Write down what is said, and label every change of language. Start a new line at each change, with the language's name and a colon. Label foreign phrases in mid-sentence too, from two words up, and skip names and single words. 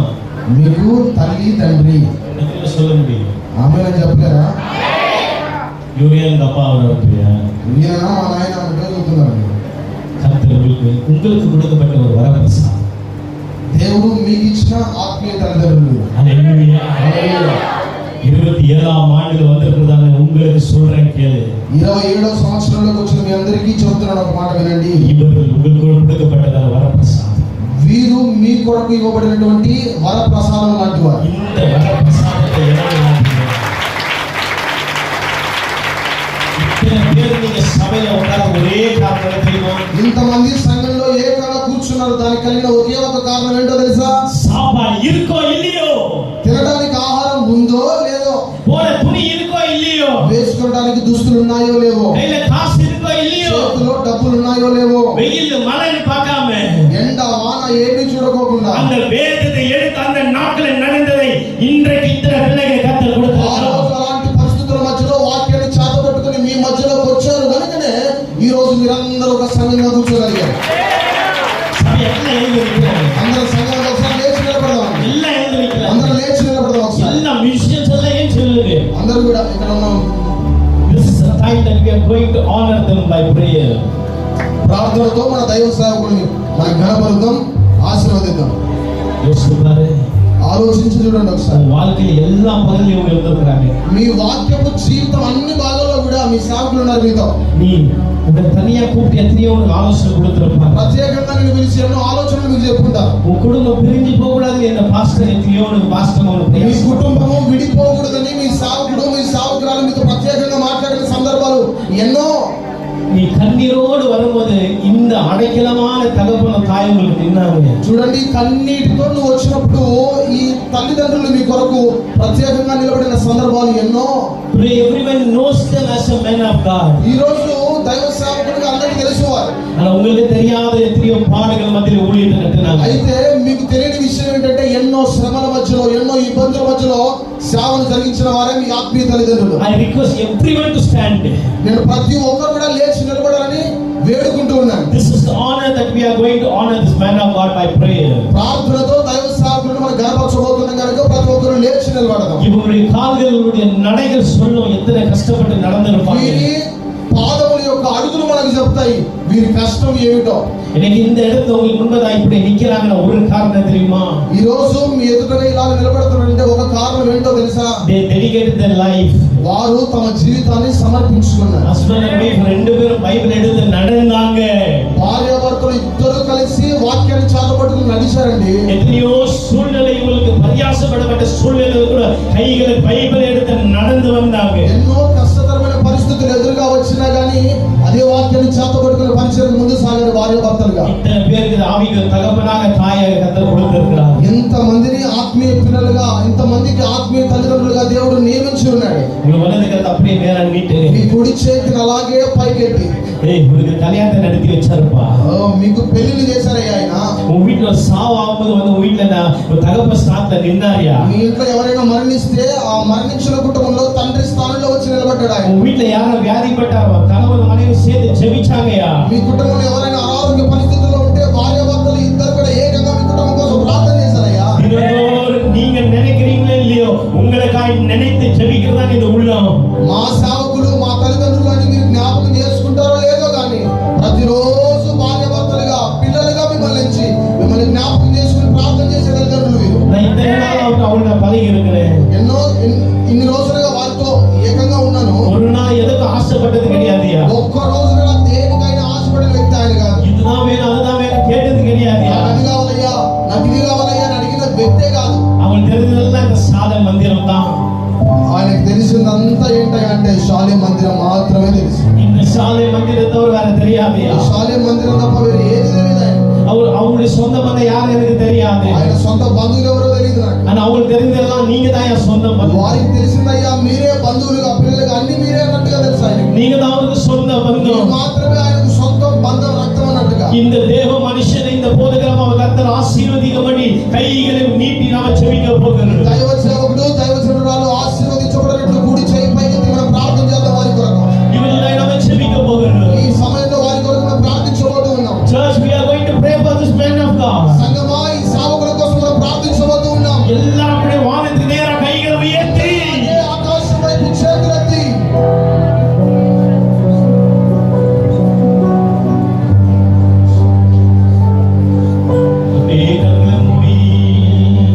Telugu: మీకు తల్లి తండ్రి.
Tamil: சொல்ல முடியும்?
Telugu: ఆమె చెప్పలేరా?
Tamil: இவங்க எங்க அப்பா அவருடைய
Telugu: ఈయన మా నాయన అంటే చెప్తున్నారు.
Tamil: உங்களுக்கு கொடுக்கப்பட்ட ஒரு வரப்பிரசாதம்.
Telugu: దేవుడు మీకు ఇచ్చిన ఆత్మీయ తల్లిదండ్రులు.
Tamil: హల్లెలూయా, హల్లెలూయా. 27వ ఆండులో వந்திருக்கிறதான உங்களுக்கு சொல்றேன் கேளு.
Telugu: 27వ సంవత్సరంలోకి వచ్చిన మీ అందరికీ చెప్తున్నాను ఒక మాట వినండి.
Tamil: இவர்கள் உங்களுக்கு கொடுக்கப்பட்டதான வரப்பிரசாதம்.
Telugu: వీరు మీ కొరకు ఇవ్వబడినటువంటి వరప్రసాదం లాంటి వారు.
Tamil: இந்த வரப்பிரசாதத்தை எனக்கு நாட்டுங்க. இத்தனை பேர் நீங்க சபையில உட்கார ஒரே காரணம் தெரியுமா?
Telugu: ఇంతమంది సంఘంలో ఏకంగా కూర్చున్నారు. దానికి కలిగిన ఒకే ఒక కారణం ఏంటో తెలుసా?
Tamil: சாப்பாடு இருக்கோ இல்லையோ,
Telugu: తినడానికి ఆహారం ఉందో లేదో,
Tamil: போட துணி இருக்கோ இல்லையோ,
Telugu: వేసుకోవడానికి దుస్తులు ఉన్నాయో లేవో,
Tamil: கையில காசு இருக்கோ இல்லையோ,
Telugu: చేతిలో డబ్బులు ఉన్నాయో లేవో,
Tamil: வெயில் மழைன்னு பார்க்காம
Telugu: ఎండ వాన ఏమీ చూడకోకుండా
Tamil: அந்த வேதத்தை எடுத்து அந்த நாட்களில் நடந்ததை இன்றைக்கு இத்தனை பிள்ளைகளை கத்தர்
Telugu: ఆ
Tamil: கொடுத்தார்.
Telugu: రోజు అలాంటి పరిస్థితుల మధ్యలో వాక్యాన్ని చేతపట్టుకుని మీ మధ్యలోకి వచ్చారు కనుకనే ఈ రోజు మీరందరూ ఒక సంఘంగా కూర్చోగలిగారు.
Tamil: சபை எல்லாம் எழுதி வைக்கிறாங்க,
Telugu: అందరూ సంఘంగా ఒకసారి లేచి నిలబడదాం.
Tamil: எல்லாம் எழுதி வைக்கிறாங்க,
Telugu: అందరూ లేచి నిలబడదాం ఒకసారి.
Tamil: எல்லா மியூசியன்ஸ் எல்லாம் ஏன் சொல்லுங்க?
Telugu: అందరూ కూడా ఇక్కడ ఉన్నాం.
English: This is the time that we are going to honor them by prayer.
Telugu: ప్రార్థనతో మన దైవ సేవకుల్ని మన ఘనపరుద్దాం, ఆశీర్వదిద్దాం.
Tamil: யோசிப்பாரு,
Telugu: ఆలోచించి చూడండి ఒకసారి.
Tamil: வாழ்க்கையில் எல்லா பகுதியும் இருந்திருக்கிறாங்க.
Telugu: మీ వాక్యపు జీవితం అన్ని భాగాల్లో కూడా మీ సేవకులు ఉన్నారు మీతో.
Tamil: நீ உங்களை தனியா கூப்பிட்டு எத்தனையோ உனக்கு ஆலோசனை கொடுத்திருப்பாங்க.
Telugu: ప్రత్యేకంగా నేను పిలిచి ఎన్నో ఆలోచనలు మీకు చెప్పుకుంటారు.
Tamil: உன் குடும்பம் பிரிஞ்சு போக கூடாது, என்ன பாஸ்టర్ எத்தனையோ உனக்கு பாஸ்టర్
Telugu: మీ కుటుంబము విడిపోకూడదని మీ సేవకుడు మీ సేవకురాలు మీతో ప్రత్యేకంగా మాట్లాడిన సందర్భాలు ఎన్నో.
Tamil: நீ కన్నీరోடு வரும்போது இந்த అడైకలமான తగపన தாய் உங்களுக்கு నిన్నాங்க.
Telugu: చూడండి, కన్నీటితో నువ్వు వచ్చినప్పుడు ఈ తల్లిదండ్రులు మీ కొరకు ప్రత్యేకంగా నిలబడిన సందర్భాలు ఎన్నో.
English: Today everyone knows them as a man of God.
Telugu: ఈ రోజు దైవ సేవకుడిగా అందరికీ తెలిసేవారు.
Tamil: ஆனா உங்களுக்கு தெரியாத எத்தனையோ பாடுகள் மத்தியில் ஊழியத்தை கட்டினாங்க.
Telugu: అయితే మీకు తెలియని విషయం ఏంటంటే ఎన్నో శ్రమల మధ్యలో ఎన్నో ఇబ్బందుల మధ్యలో సేవను జరిగించిన వారే మీ ఆత్మీయ తల్లిదండ్రులు.
English: I request everyone to stand.
Telugu: నేను ప్రతి ఒక్కరు కూడా లేచి నిలబడాలని వేడుకుంటూ ఉన్నాను.
English: This is the honor that we are going to honor this man of God by prayer.
Telugu: ప్రార్థనతో దైవ సేవకులను మనం గర్వపరచబోతున్నాం కనుక ప్రతి ఒక్కరు లేచి నిలబడదాం.
Tamil: இவங்களுடைய கால்களுடைய நடைகள் சொல்லும் எத்தனை கஷ்டப்பட்டு நடந்திருப்பாங்க.
Telugu: వీరి పాదముల యొక్క అడుగులు మనకు చెప్తాయి వీరి కష్టం ఏమిటో.
Tamil: இன்னைக்கு இந்த இடத்துல உங்களுக்கு முன்பதா இப்படி நிக்கிறாங்கன்னா ஒரு காரணம் தெரியுமா?
Telugu: ఈ రోజు మీ ఎదుటగా ఇలా నిలబడుతున్నారంటే ఒక కారణం ఏంటో తెలుసా?
English: They dedicated their life.
Telugu: వారు తమ జీవితాన్ని సమర్పించుకున్నారు.
English: Husband and wife
Tamil: ரெண்டு பேரும் பைபிள் எடுத்து நடந்தாங்க.
Telugu: భార్యాభర్తలు ఇద్దరు కలిసి వాక్యాన్ని చేతపట్టుకుని నడిచారండి.
Tamil: எத்தனையோ சூழ்நிலை உங்களுக்கு பரியாசப்படப்பட்ட சூழ்நிலை கூட கைகளை பைபிள் எடுத்து நடந்து வந்தாங்க.
Telugu: ఎన్నో కష్టతరమైన పరిస్థితులు ఎదురుగా వచ్చినా గానీ అదే వాక్యాన్ని చేతపట్టుకుని పరిచయం ముందు సాగారు భార్యాభర్తలుగా.
Tamil: இத்தனை பேருக்கு ஆவிக்கு தகப்பனாக தாயாக கத்தர் கொடுத்திருக்கிறார்.
Telugu: ఎంత మందిని ఆత్మీయ పిల్లలుగా ఇంత మందికి ఆత్మీయ తల్లిదండ్రులుగా దేవుడు నియమించి ఉన్నాడు.
Tamil: உங்க வலது கத்தை அப்படியே நேரா நீட்டு.
Telugu: మీ కుడి చేతిని అలాగే పైకెత్తి
Tamil: உங்களுக்கு கல்யாணத்தை நடத்தி வச்சாருப்பா.
Telugu: మీకు పెళ్లిని చేశారయ్యా ఆయన.
Tamil: உங்க வீட்டுல சாவு ஆகும்போது வந்து உங்க வீட்டுல தகப்ப ஸ்தானத்துல நின்னாரியா?
Telugu: మీ ఇంట్లో ఎవరైనా మరణిస్తే ఆ మరణించిన కుటుంబంలో తండ్రి స్థానంలో వచ్చి నిలబడ్డాడు ఆయన.
Tamil: உங்க வீட்டுல யாரும் வியாதிப்பட்ட கணவன் மனைவி சேர்த்து ஜெபிச்சாங்கயா?
Telugu: మీ కుటుంబంలో ఎవరైనా అనారోగ్య పరిస్థితుల్లో ఉంటే భార్యాభర్తలు ఇద్దరు కూడా ఏకంగా మీ కుటుంబం కోసం ప్రార్థన చేశారయ్యా.
Tamil: நீங்க நினைக்கிறீங்களோ இல்லையో உங்களுக்காக நினைத்து ஜெபிக்கிறதா இந்த உள்ளம்.
Telugu: మా సేవకులు మా తల్లిదండ్రులు అని మీరు జ్ఞాపకం చేసుకుంటారో లేదో కానీ ప్రతిరోజు భార్యాభర్తలుగా పిల్లలుగా మిమ్మల్ని జ్ఞాపకం చేసుకుని ప్రార్థన చేసే తల్లిదండ్రులు వీరు.
Tamil: நான் இத்தனை நாள் அவங்கள பழகி இருக்கிறேன்.
Telugu: ఇన్ని రోజులుగా వారితో ఏకంగా ఉన్నాను.
Tamil: ஒரு நாள் எதுக்கும் ஆசைப்பட்டது கிடையாதுயா.
Telugu: ఒక్క రోజు కూడా దేనికైనా ఆశపడిన వ్యక్తి ఆయన కాదు.
Tamil: இதுதான் வேணும் அதுதான் வேணும் கேட்டது கிடையாதுயா.
Telugu: అది కావాలయ్యా నాకు ఇది కావాలయ్యా అని అడిగిన వ్యక్తే కాదు.
Tamil: அவங்களுக்கு தெரிஞ்சதெல்லாம் இந்த சாத மந்திரம் தான்.
Telugu: ఆయనకు తెలిసిందంతా ఏంటంటే అంటే శాలే మందిరం మాత్రమే తెలుసు.
Tamil: இந்த சாலை மந்திரத்தை அவர் வேற தெரியாதுயா.
Telugu: శాలే మందిరం తప్ప వేరే ఏది తెలియదు ఆయన.
Tamil: அவங்களுடைய சொந்த பந்தம் யாரும் எனக்கு தெரியாது.
Telugu: ఆయన సొంత బంధువులు ఎవరో తెలియదు నాకు.
Tamil: ஆனா அவங்களுக்கு தெரிஞ்சதெல்லாம் நீங்க தான் என் சொந்த பந்தம்.
Telugu: వారికి తెలిసిందయ్యా మీరే బంధువులుగా పిల్లలుగా అన్ని మీరే అన్నట్టుగా తెలుసు ఆయనకి.
Tamil: நீங்க தான் அவருக்கு சொந்த பந்தம்.
Telugu: మాత్రమే ఆయనకు సొంత బంధం రక్తం అన్నట్టుగా.
Tamil: இந்த தேவ மனுஷனை இந்த போதகரம் அவர் கர்த்தர் ஆசீர்வதிக்கப்படி கைகளை நீட்டி நாம ஜெபிக்க போகிறோம்.
Telugu: దైవ సేవకుడు దైవ సేవకురాలు ఆశీర్వదించబడినట్లు కూడి చేయి పైకెత్తి మనం ప్రార్థన చేద్దాం వారి కొరకు.
Tamil: இவங்களை நாம ஜெபிக்க போகிறோம்.
Telugu: ఈ సమయంలో వారి కొరకు మనం ప్రార్థించబోతూ ఉన్నాం.
English: Church, we are going to pray for this man of God.
Telugu: సంఘమా ఈ సేవకుల కోసం మనం ప్రార్థించబోతూ ఉన్నాం.
Tamil: எல்லாரும் அப்படியே வானத்துக்கு நேரா கைகளை உயர்த்தி
Telugu: ఆకాశం వైపు చేతులెత్తి
Tamil: அப்படியே கண்களை மூடி